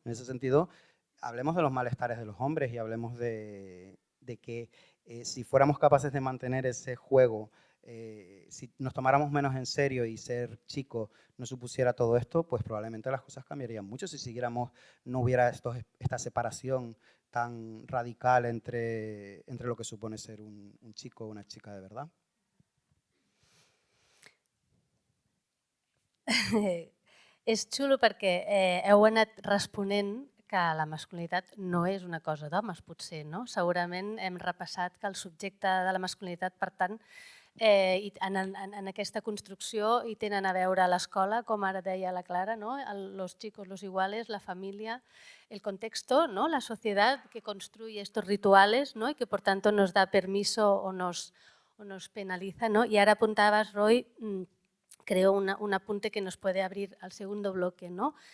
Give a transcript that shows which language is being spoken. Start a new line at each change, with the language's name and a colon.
Spanish: En ese sentido, hablemos de los malestares de los hombres y hablemos de que si fuéramos capaces de mantener ese juego, si nos tomáramos menos en serio y ser chicos no supusiera todo esto, pues probablemente las cosas cambiarían mucho. Si siguiéramos, no hubiera esta separación tan radical entre lo que supone ser un chico o una chica de verdad.
Catalan: És xulo perquè heu anat responent que la masculinitat no és una cosa d'homes, potser, no? Segurament hem repassat que el subjecte de la masculinitat, per tant, en aquesta construcció hi tenen a veure l'escola, com ara deia la Clara, ¿no?
Spanish: Los chicos, los iguales, la familia, el contexto, ¿no? La sociedad que construye estos rituales, ¿no? Y que por tanto nos da permiso o nos penaliza, ¿no? Y ahora apuntabas, Roy, creo un apunte que nos puede abrir al segundo bloque, ¿no?